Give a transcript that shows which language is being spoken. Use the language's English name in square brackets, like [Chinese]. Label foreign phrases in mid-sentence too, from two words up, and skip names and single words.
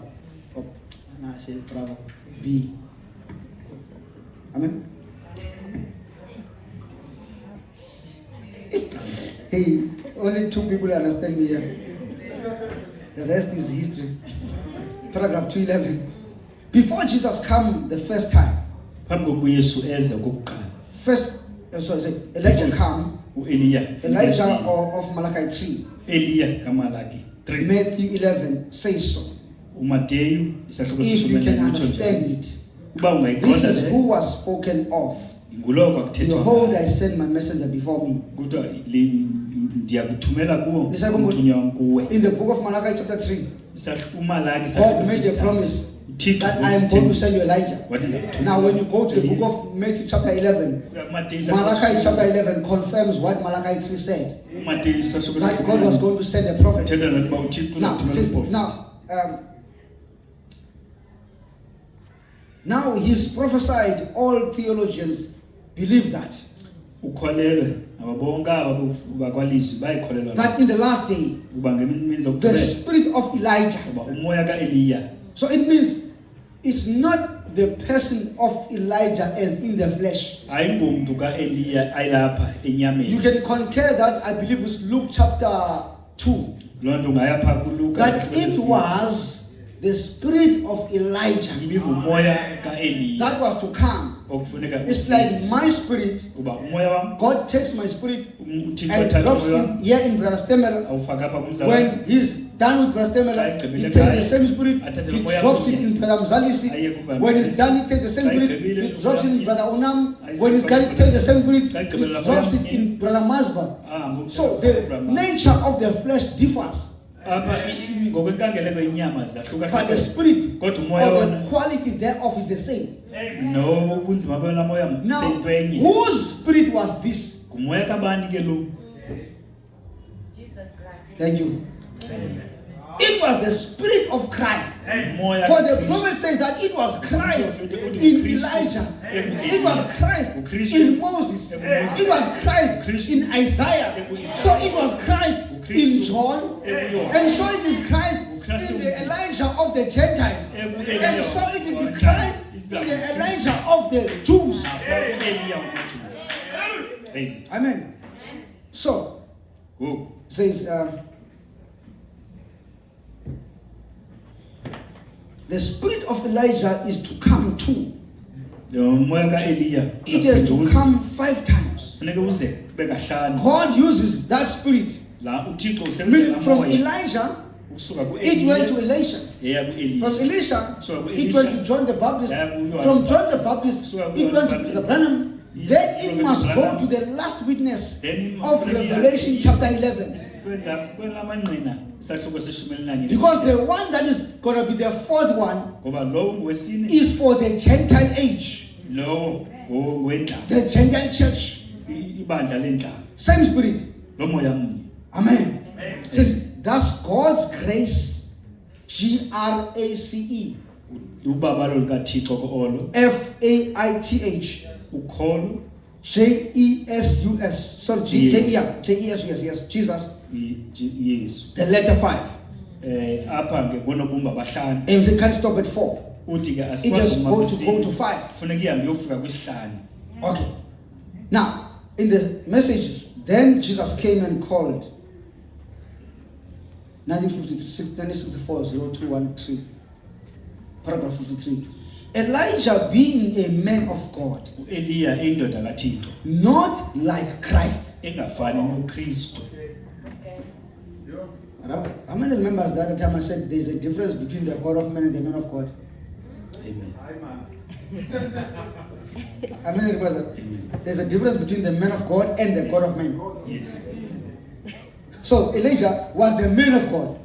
[English] Oh, no, I say Bravo. B. Amen. Hey, only 2 people understand me here. The rest is history. Paragraph 211. Before Jesus came the first time, [Xhosa] Phambi kokuba uYesu eze okokuqala. [English] Elijah came, [Xhosa] uEliya. [English] Elijah of Malachi 3, [Xhosa] Eliya kaMalaki 3. [English] Matthew 11 says so. [Xhosa] uMateyu isahluko [English] If you [Xhosa] seshumi [English] can [Xhosa] utsho [English] understand [Xhosa] njalo. [English] it, [Xhosa] Uba [English] this [Xhosa] ungayiqonda [English] is who [Xhosa] le [English] was spoken of. [Xhosa] ngulowo kwakuthethwa [English] Behold, I [Xhosa] ngaye. [English] send my messenger before me. [Xhosa] Kuthiwa ndiyakuthumela kuwo [English] Listen, come on. [Xhosa] umthunywa wam kuwe. [English] In the book of Malachi chapter 3, [Xhosa] uMalaki [English] God made a promise [Xhosa] Uthixo [English] that I am going to send you Elijah. [Xhosa] wathi ndizakuthumela [English] Now, when you go to the [Xhosa] Eliya. [English] book of Matthew chapter 11, [Xhosa] uMateyu isahluko [English] Malachi chapter [Xhosa] seshumi. [English] 11 confirms what Malachi 3 said. [Xhosa] uMateyu isahluko [English] That God was [Xhosa] seshumi. [English] going to send a prophet. [Xhosa] Uthetha nokuba uThixo [English] Now, it [Xhosa] uzakuthumela [English] says, [Xhosa] umprofeti. [English] now he's prophesied. All theologians believe that [Xhosa] Ukholelwe aba bonke aba bakwalizwi bayikholelwa [English] in the last day, [Xhosa] uba ngemini [English] the [Xhosa] zokugqibela [English] spirit of Elijah. [Xhosa] uba umoya kaEliya. [English] So it means it's not the person of Elijah as in the flesh. [Xhosa] Ayingomntu kaEliya ayilapha enyameni. [English] You can concur that. I believe it's Luke chapter 2. [Xhosa] Loo nto ungayapha kuLuka. [English] That it was the spirit of Elijah [Xhosa] ibingumoya kaEliya [English] that was to come. [Xhosa] okufuneka [English] It's like my spirit. [Xhosa] uba umoya wam [English] God takes my spirit [Xhosa] uThixo [English] and [Xhosa] athatha [English] drops [Xhosa] umoya [English] in [Xhosa] wam [English] here in Brother Stemela. [Xhosa] awufaka apha kumzala. [English] When he's done with Brother Stemela, he takes the same spirit, he drops it in Brother Mzalisi. When he's done, he takes the same spirit, he drops it in Brother Onam. When he's done, he takes the same spirit, he drops it in Brother Masba. So the nature of the flesh differs, [Xhosa] apha ngokwenkangeleko yenyama [English] but the [Xhosa] zahluka [English] spirit [Xhosa] kodwa [English] or [Xhosa] umoya [English] the [Xhosa] wona [English] quality thereof is the same. [Xhosa] nobunzima bela moya [English] Now, [Xhosa] seyinto enye. [English] whose spirit was this? [Xhosa] Ngumoya kabani ke lo? [English] Thank you. It was the spirit of Christ. [Xhosa] Umoya [English] For the [Xhosa] kaKristu. [English] prophet says that it was Christ in Elijah. It was Christ in Moses. It was Christ in Isaiah. So it was Christ in John. And so it is Christ in the Elijah of the Gentiles. And so it will be Christ in the Elijah of the Jews. Amen. So, [Xhosa] Ngoku [English] says, the spirit of Elijah is to come too. [Xhosa] lo moya kaEliya [English] It has to come 5 times. [Xhosa] funeka uze kube kahlanu. [English] God uses that spirit. [Xhosa] La uThixo usebenzisa [English] Meaning from [Xhosa] moya [English] Elijah, [Xhosa] usuka [English] it went to [Xhosa] kuEliya [English] Elisha. [Xhosa] eya [English] From [Xhosa] kuElisha. [English] Elisha, it went to John the Baptist. Yeah, From John the Baptist, it went to the Branham. Then it must go to the last witness of Revelation chapter 11. [Xhosa] Kwenza kwelamanqina isahluko seshumi elinanye. [English] Because the one that is going to be the 4th one [Xhosa] ngoba lo ngwesine [English] is for the Gentile age. [Xhosa] Lo ngowendlala. [English] The Gentile church, [Xhosa] Ibandla lendlala. [English] same spirit. [Xhosa] Lo moya munye. [English] Amen. It says, thus God's grace, GRACE, [Xhosa] Ubaba lo likaThixo ko-olo. [English] FAITH, [Xhosa] Ukholo [English] JESUS. Sorry, Yes. JESUS, yes, Jesus. [Xhosa] Yesu. [English] The letter 5. [Xhosa] Apha ke konobumba bahlanu. [English] And we can't stop at 4. [Xhosa] Uthi ke [English] It [Xhosa] asikwazi [English] just [Xhosa] uma [English] go to 5. [Xhosa] Kufuneka ihambe yofika kwisihlanu. [English] Okay. Now, in the message, then Jesus came and called. 1964, 0213, paragraph 53. Elijah being a man of God, Eliya indoda kaThixo not like Christ. engafani noKristu. How many remembers the other time I said there's a difference between the God of man and the man of God? Amen. How many remembers that? Amen. There's a difference between the man of God and the God of man. Yes. So Elijah was the man of God.